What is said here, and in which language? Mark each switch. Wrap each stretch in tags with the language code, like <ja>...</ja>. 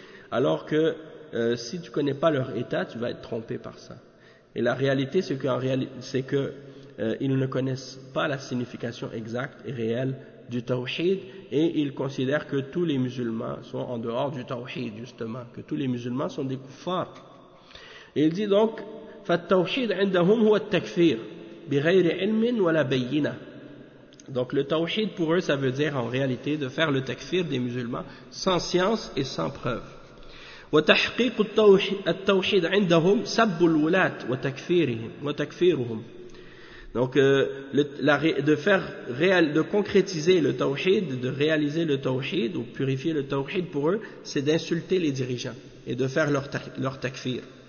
<fr>Alors que si tu ne connais pas leur état, tu vas être trompé par ça. Et la réalité, c'est qu'ils ne connaissent pas la signification exacte et réelle du tawhid, et ils considèrent que tous les musulmans sont en dehors du tawhid, justement, que tous les musulmans sont des kuffar. Et il dit donc,</fr> <ar>فَالتَّوْحِيدْ عِنْدَهُمْ هُوَ التَّكْفِيرْ بِغَيْرِ عِلْمٍ وَلَا بَيِّنَةٍ.</ar> <fr>Donc le tawhid pour eux, ça veut dire en réalité de faire le takfir des musulmans sans science et sans preuve.</fr> <ar>وَتَحْقِيقُ التَّوْحِيدْ عِنْدَهُمْ سَبُّ الْوُلَاتْ وَتَكْفِيرُهُمْ.</ar> <fr>Donc, de concrétiser le tawhid, de réaliser le tawhid ou purifier le tawhid pour eux, c'est d'insulter les dirigeants et de faire leur takfir.</fr>